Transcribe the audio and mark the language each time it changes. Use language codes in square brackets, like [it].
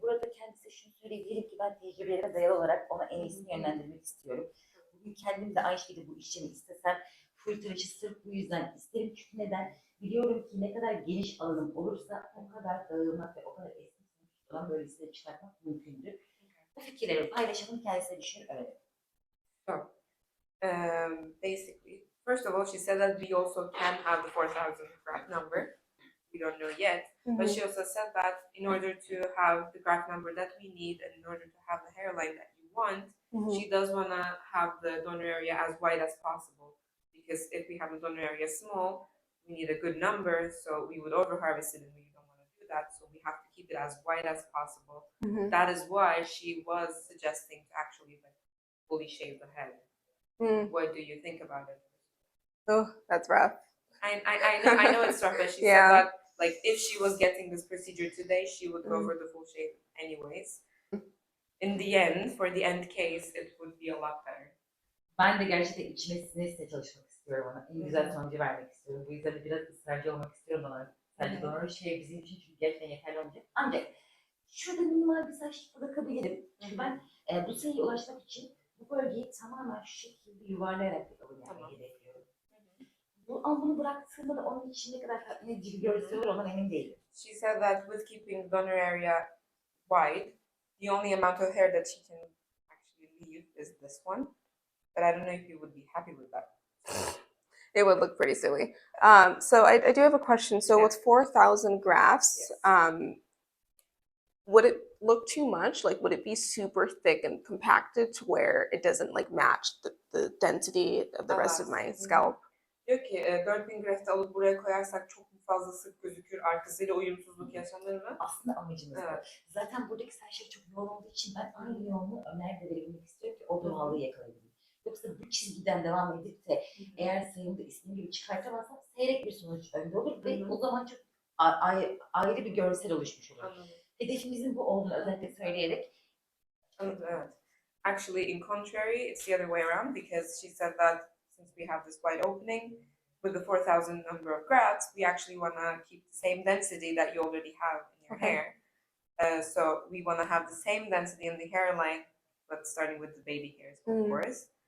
[tr] Burada kendisi şunu söyleyebilirim ki ben tecrübelerime dayalı olarak ona en iyisini yönlendirmek istiyorum. Bugün kendim de aynı şekilde bu işlemi istesem full tıraşı sırf bu yüzden isterim. Çünkü neden? Biliyorum ki ne kadar geniş alanım olursa o kadar dağılmak ve o kadar esnek olan böyle liste çıkartmak mümkündür. Bu fikirleri paylaşalım, kendisine düşünün, öğrenin. [en] So, basically, first of all, she said that we also can have the 4,000 graft number. We don't know yet, but she also said that in order to have the graft number that we need and in order to have the hairline that you want, she does want to have the donor area as wide as possible. Because if we have the donor area small, we need a good number, so we would over harvest it and we don't want to do that, so we have to keep it as wide as possible. That is why she was suggesting to actually like fully shave the head. What do you think about it? Oh, that's rough. I know it's rough, but she Yeah. said that like if she was getting this procedure today, she would go for the full shave anyways. In the end, for the end case, it would be a lot better. [tr] Ben de gerçekten içime sinirse çalışmak istiyorum ona. En güzel sonucu vermek istiyorum. Bu yüzden de biraz ısrarcı olmak istiyorum ona. Sadece donör şey bizim için çünkü gerçekten yeterli olacak. Ancak şurada minimal bir saçlık bırakabilirim. Çünkü ben bu sayıya ulaşmak için bu bölgeyi tamamen şu şekilde yuvarlayarak bir alım yapmayı hedefliyorum. Ama bunu bıraktığımda da onun için ne kadar tatmin edici bir görsel olur ondan emin değilim. [en] She said that with keeping donor area wide, the only amount of hair that she can actually leave is this one. But I don't know if you would be happy with that. It would look pretty silly. So I do have a question. So with 4,000 grafts, would it look too much? Like, would it be super thick and compacted to where it doesn't like match the density of the rest of my scalp? [tr] Diyor ki 4.000 graft alıp buraya koyarsak çok mu fazla sık gözükür, arkasıyla uyumsuzluk yaşanır mı? Aslında amacımız bu. Zaten buradaki saçları çok yoğun olduğu için ben aynı yoğunluğu Ömer'de verebilmek istiyorum ki o doğallığı yakalayabileyim. Yoksa bu çizgiden devam edip de eğer sayımda istediğim gibi çıkartamazsam seyrek bir sonuç önde olur ve o zaman çok ayrı bir görsel oluşmuş olur. Hedefimizin bu olduğunu özellikle söyleyerek. Evet. [en] Actually, in contrary, it's the other way around because she said that since we have this wide opening with the 4,000 number of grafts, we actually want to keep the same density that you already have in your hair. So we want to have the same density in the hairline, but starting with the baby hairs, of course.